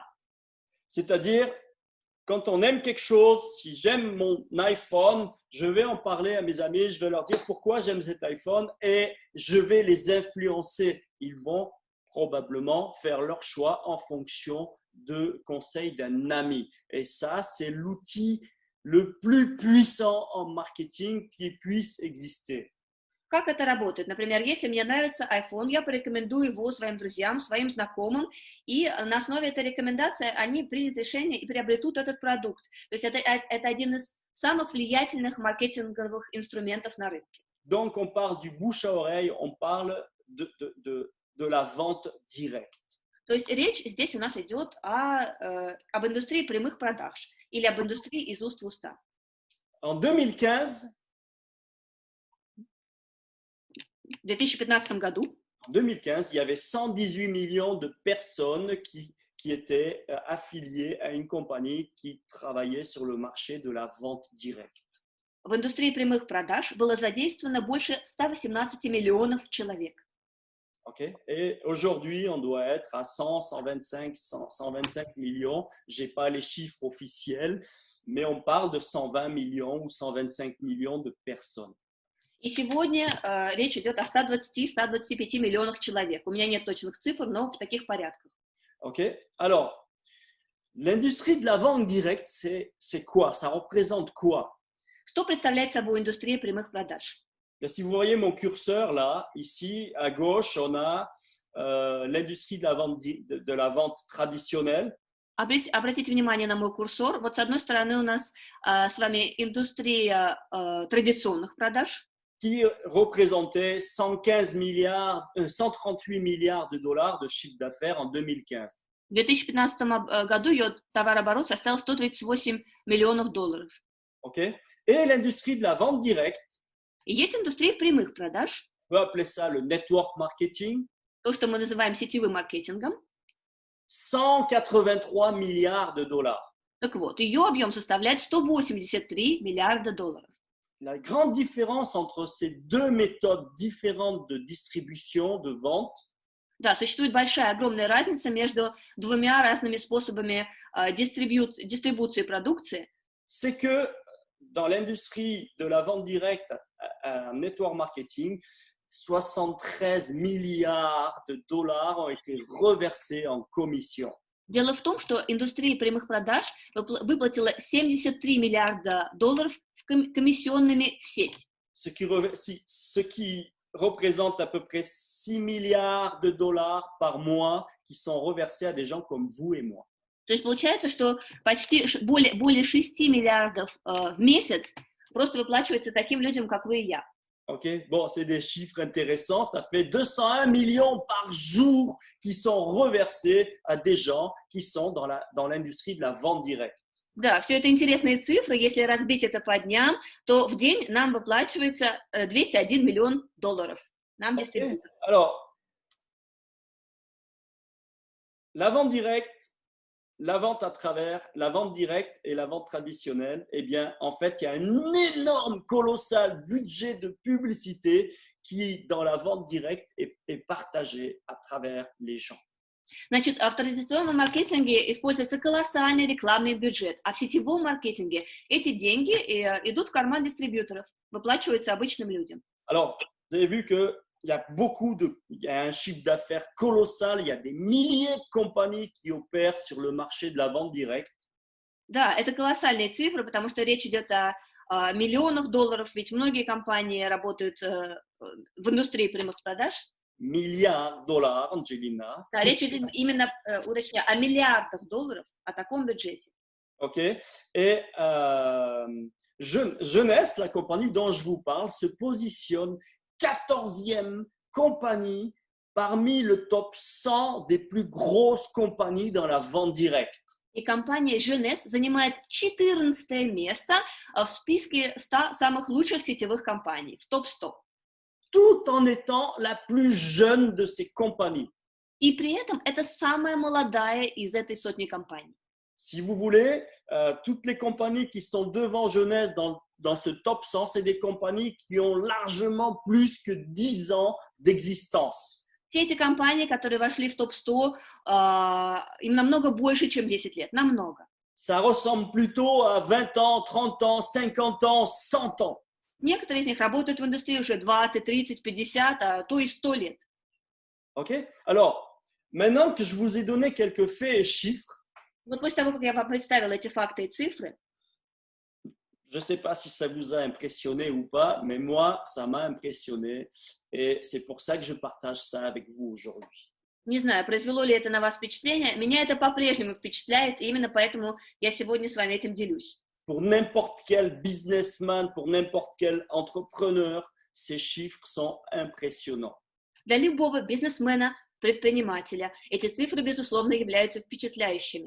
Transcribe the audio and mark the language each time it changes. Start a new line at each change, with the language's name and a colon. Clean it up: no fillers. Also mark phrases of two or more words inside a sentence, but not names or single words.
French: C'est-à-dire, quand on aime quelque chose, si j'aime mon iPhone, je vais en parler à mes amis, je vais leur dire pourquoi j'aime cet iPhone et je vais les influencer. Ils vont probablement faire leur choix en fonction de conseils d'un ami. Et ça, c'est l'outil le plus puissant en marketing qui puisse exister.
Russian: Как это работает? Например, если мне нравится iPhone, я порекомендую его своим друзьям, своим знакомым, и на основе этой рекомендации они примут решение и приобретут этот продукт. То есть это один из самых влиятельных маркетинговых инструментов на рынке.
French: Donc, on parle du bouche à oreille, on parle de la vente directe.
Russian: То есть речь здесь у нас идет об индустрии прямых продаж или об индустрии из уст в уста.
French: En 2015,
Russian: В 2015 году
French: il y avait 118 millions de personnes qui étaient affiliées à une compagnie qui travaillait sur le marché de la vente directe.
Russian: в индустрии прямых продаж было задействовано больше 118 миллионов человек.
French: Okay? Et aujourd'hui, on doit être à 125 millions. Je n'ai pas les chiffres officiels, mais on parle de 120 millions ou 125 millions de personnes.
Russian: И сегодня речь идет о 120-125 миллионах человек. У меня нет точных цифр, но в таких порядках.
French: Okay? Alors, l'industrie de la vente directe, c'est quoi? Ça représente quoi?
Russian: Что представляет собой индустрия прямых продаж?
French: Si vous voyez mon curseur là, ici à gauche, on a l'industrie de la vente traditionnelle.
Russian: Обратите внимание на мой курсор. Вот с одной стороны у нас с вами индустрия традиционных продаж,
French: qui représentait 138 milliards de dollars de chiffre d'affaires en 2015.
Russian: В 2015 году ее товарооборот составил 138 миллионов долларов.
French: Okay? Et l'industrie de la vente directe,
Russian: И есть индустрия прямых продаж,
French: on peut appeler ça le
English: network marketing,
Russian: то, что мы называем сетевым маркетингом.
French: 183 milliards de dollars.
Russian: Так вот, ее объем составляет 183 миллиарда долларов.
French: La grande différence entre ces deux méthodes différentes de distribution, de vente,
Russian: Да, существует большая, огромная разница между двумя разными способами дистрибуции продукции.
French: c'est que dans l'industrie de la vente directe à
English: network marketing,
French: 73 milliards de dollars ont été reversés en commission.
Russian: Дело в том, что индустрия прямых продаж выплатила 73 миллиарда долларов комиссионными в сеть.
French: Ce qui représente à peu près 6 milliards de dollars par mois qui sont reversés à des gens comme vous et moi.
Russian: То есть получается, что почти более 6 миллиардов в месяц просто выплачивается таким людям, как вы и я.
French: Ok, bon, c'est des chiffres intéressants. Ça fait 201 millions par jour qui sont reversés à des gens qui sont dans l'industrie de la vente directe.
Russian: Да, все это интересные цифры. Если разбить это по дням, то в день нам выплачивается 201 миллион долларов. Нам дистрибьютор.
French: Alors, la vente directe, la vente à travers, la vente directe et la vente traditionnelle, eh bien, en fait, il y a un énorme, colossal budget de publicité qui, dans la vente directe, est partagé à travers les gens.
Russian: Значит, в традиционном маркетинге используется колоссальный рекламный бюджет, а в сетевом маркетинге эти деньги идут в карман дистрибьюторов, выплачиваются обычным людям.
French: Alors, vous avez vu que il y a un chiffre d'affaires colossal, il y a des milliers de compagnies qui opèrent sur le marché de la vente directe.
Russian: Да, это колоссальные цифры, потому что речь идет о миллионах долларов, ведь многие компании работают в индустрии прямых продаж.
French: Milliards de dollars, Angelina.
Russian: Да, речь идет именно, уточняю, о миллиардах долларов, о таком бюджете.
French: OK. Et Jeunesse, la compagnie dont je vous parle, se positionne 14e compagnie parmi le top 100 des plus grosses compagnies dans la vente directe.
Russian: И компания Jeunesse занимает 14 место в списке 100 самых лучших сетевых компаний, в топ-100.
French: Tout en étant la plus jeune de ces compagnies.
Russian: И при этом это самая молодая из этой сотни компаний.
French: Si vous voulez, toutes les compagnies qui sont devant Jeunesse dans ce top 100, c'est des compagnies qui ont largement plus que 10 ans d'existence.
Russian: Все эти компании, которые вошли в топ-100, им намного больше, чем 10 лет, намного.
French: Ça ressemble plutôt à 20 ans, 30 ans, 50 ans, 100 ans.
Russian: Некоторые из них работают в индустрии уже 20, 30, 50, а то и 100 лет.
French: OK? Alors, maintenant que je vous ai donné quelques faits et chiffres,
Russian: Вот после того, как я вам представила эти факты и цифры,
French: je ne sais pas si ça vous a impressionné ou pas, mais moi, ça m'a impressionné et c'est pour ça que je partage ça avec vous aujourd'hui.
Russian: не знаю, произвело ли это на вас впечатление, меня это по-прежнему впечатляет, и именно поэтому я сегодня с вами этим делюсь.
French: Pour n'importe quel businessman, pour n'importe quel entrepreneur, ces chiffres sont impressionnants.
Russian: Для любого бизнесмена, предпринимателя. Эти цифры, безусловно, являются впечатляющими.